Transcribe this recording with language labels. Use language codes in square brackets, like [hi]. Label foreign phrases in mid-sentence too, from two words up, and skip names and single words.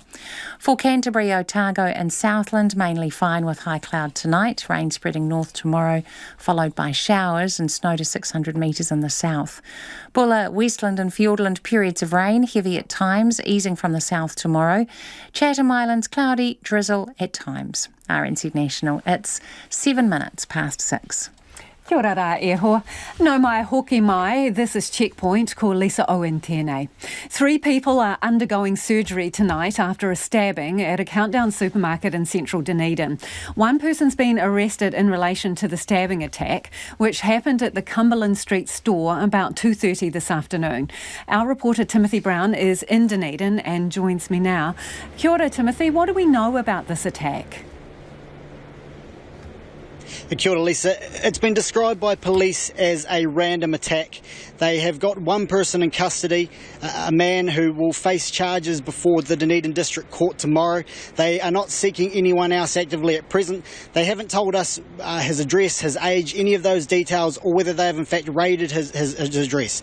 [en] For Canterbury, Otago and Southland, mainly fine with high cloud tonight, rain spreading north tomorrow, followed by showers and snow to 600 metres in the south. Bulla, Westland and Fiordland, periods of rain, heavy at times, easing from the south tomorrow. Chatham Islands, cloudy, drizzle at times. RNZ National, it's 7 minutes past 6. [mi] Kia ora rā e hoa. No mai hoki mai, [en] this is Checkpoint, [mi] ko Lisa Owen tēnei. [en] 3 people are undergoing surgery tonight after a stabbing at a Countdown supermarket in central Dunedin. One person's been arrested in relation to the stabbing attack, which happened at the Cumberland Street store about 2:30 this afternoon. Our reporter Timothy Brown is in Dunedin and joins me now. [mi] Kia ora, [en] Timothy, what do we know about this attack? [mi] Kia ora, Lisa. [en] It's been described by police as a random attack. They have got one person in custody, a man who will face charges before the Dunedin District Court tomorrow. They are not seeking anyone else actively at present. They haven't told us his address, his age, any of those details, or whether they have in fact raided his address.